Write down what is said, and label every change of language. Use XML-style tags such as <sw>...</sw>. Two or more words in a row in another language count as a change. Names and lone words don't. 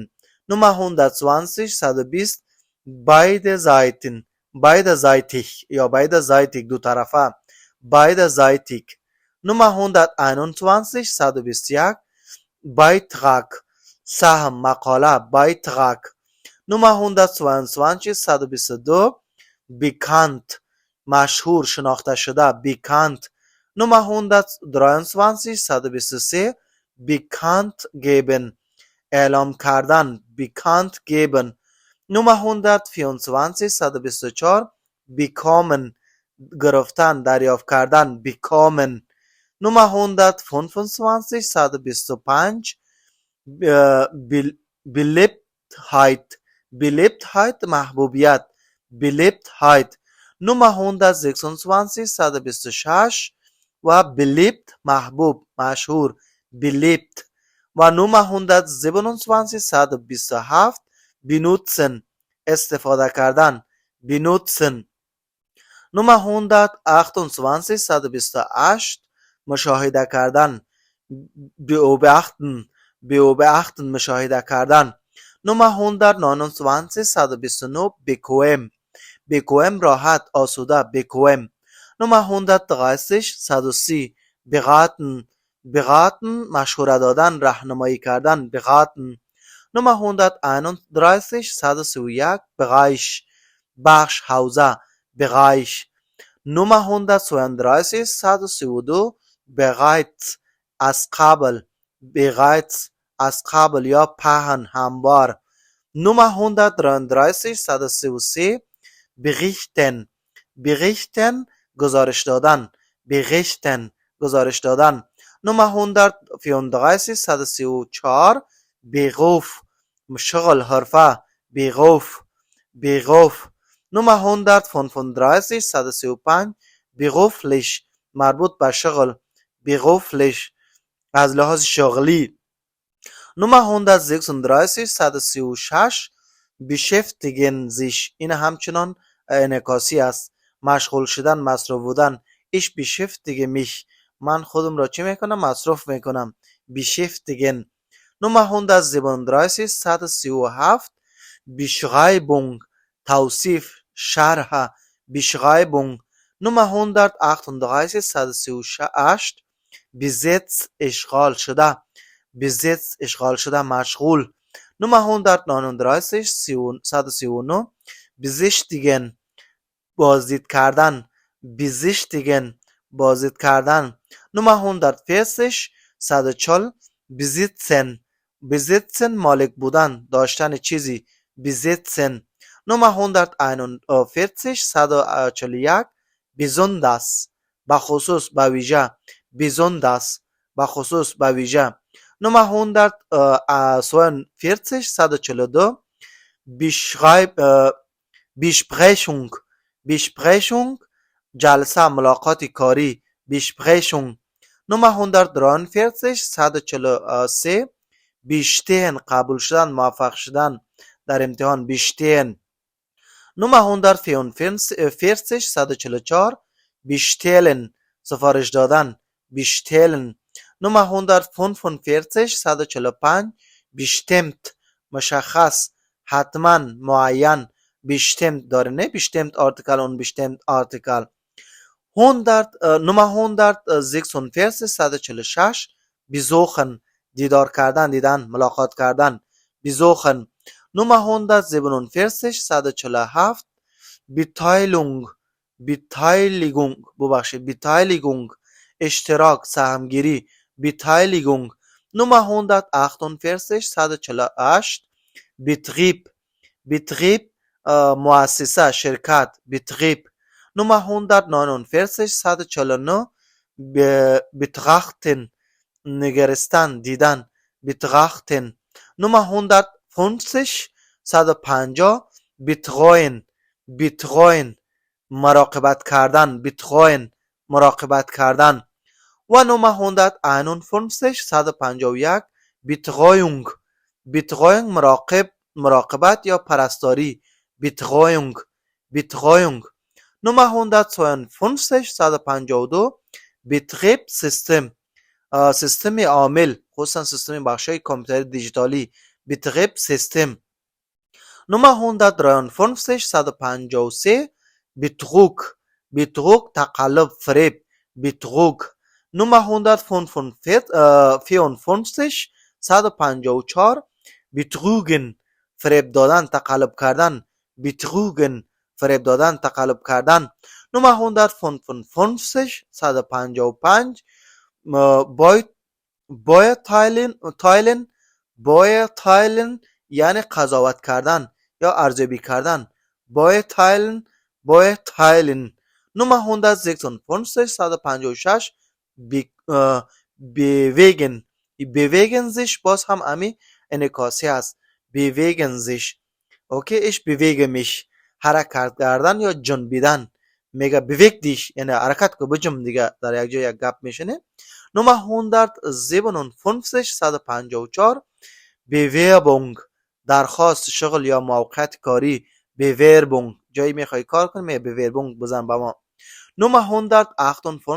<fa>نمره 120 beiderseitig یا beiderseitig دو طرفه beiderseitig. نمره 121 Beitrag سهم مقاله Beitrag. نمره 122 bekannt مشهور شناخته شده bekannt.</fa> <de>نمره 123 bekannt geben</de> <fa>اعلام کردن</fa> <de>bekannt geben.</de> <fa>نمره 124 bekommen گرفتن دریافت کردن bekommen. نمره 125 beliebtheit محبوبیت beliebtheit. نمره 126 و beliebt محبوب مشهور beliebt. و نمره 127 benutzen استفاده کردن benutzen. نمره 128 مشاهده کردن، beobachten مشاهده کردن.</fa> <de>Nummer 129 129 bequem bequem</de> <fa>راحت آسوده</fa> <de>bequem. Nummer 130 130 beraten beraten</de> <fa>مشوره دادن راهنمایی کردن</fa> <de>beraten. Nummer 131 131 Bereich</de> <fa>بخش حوزه</fa> <de>Bereich. Nummer 132 132 bereits</de> <fa>از قبل bereits از قبل یا پهن هموار.</fa> <de>Nummer 133 133 berichten berichten</de> <fa>گزارش دادن</fa> <de>berichten</de> <fa>گزارش دادن.</fa> <de>Nummer 134 134 beruf</de> <fa>شغل حرفه</fa> <de>beruf beruf. Nummer 135 135 beruflich</de> <fa>مربوط به شغل beruflich از لحاظ شغلی.</fa> <de>Nummer 136 136 beschäftigen sich</de> <fa>این همچنان انعکاسی است مشغول شدن مصروف بودن.</fa> <de>ich beschäftige mich</de> <fa>من خودم را چی میکنم مصروف میکنم beschäftigen.</fa> <de>Nummer 137 137 Beschreibung</de> <fa>توصیف شرح</fa> <de>Beschreibung. Nummer 138 138 Besitz</de> <fa>اشغال شده Besitz اشغال شده مشغول.</fa> <de>Nummer 139 139 besichtigen</de> <fa>بازدید کردن besichtigen بازدید کردن.</fa> <de>Nummer 140 140 besitzen besitzen</de> <fa>مالک بودن داشتن چیزی</fa> <de>besitzen. Nummer 141 141 besonders</de> <fa>بخصوص به ویژه besonders بخصوص به ویژه.</fa> <de>Nummer 142 142 Besprechung Besprechung</de> <fa>جلسه ملاقات کاری</fa> <de>Besprechung. Nummer 143 143 bestehen</de> <fa>قبول شدن موفق شدن در امتحان bestehen.</fa> <de>Nummer 144 144 bestellen</de> <fa>سفارش دادن</fa> <de>bestellen. Nummer 145 145 bestimmt</de> <fa>مشخص حتما معین</fa> <de>bestimmt</de> <fa>داره نه</fa> <de>bestimmt article und bestimmt article. Nummer 146 146 besuchen</de> <fa>دیدار کردن دیدن ملاقات کردن besuchen.</fa> <de>Nummer 147 147 Beteiligung Beteiligung ببخشید Beteiligung</de> <fa>اشتراک سهمگیری</fa> <de>Beteiligung. Nummer 148 148 Betrieb Betrieb</de> <fa>مؤسسه شرکت</fa> <de>Betrieb. Nummer 149 149 betrachten</de> <fa>نگرستن دیدن</fa> <de>betrachten. Nummer 150 150 betreuen betreuen</de> <fa>مراقبت کردن</fa> <de>betreuen</de> <fa>مراقبت کردن.</fa> <de>و Nummer 151 151 betreuung betreuung</de> <fa>مراقبت یا پرستاری</fa> <de>betreuung betreuung. Nummer 152 152 Betriebssystem</de> <fa>سیستم عامل خصوصا سیستم بخشای کامپیوتر دیجیتالی Betriebssystem.</fa> <de>Nummer 153 153 Betrug Betrug</de> <fa>تقلب فریب</fa> <de>Betrug. Nummer 154 154 Betrügen</de> <fa>فریب دادن تقلب کردن Betrügen فریب دادن تقلب کردن.</fa> <de>Nummer 155 155 beurteilen</de> <fa>یعنی قضاوت کردن یا ارزیابی کردن beurteilen.</fa> <de>Nummer 156 156 bewegen sich</de> <fa>باز هم امی انعکاسی است</fa> <de>bewegen sich.</de> <fa>اوکی</fa> <de>ich bewege mich</de> <fa>حرکت کردن یا جنبیدن میگه</fa> <de>beweg dich</de> <fa>یعنی حرکت کو بجنب دیگه در یک جای یک گپ میشنه.</fa> <de>Nummer 157 154 Bewerbung</de> <fa>درخواست شغل یا موقعیت کاری Bewerbung جایی میخوای کار کنی می Bewerbung بزن با ما.</fa>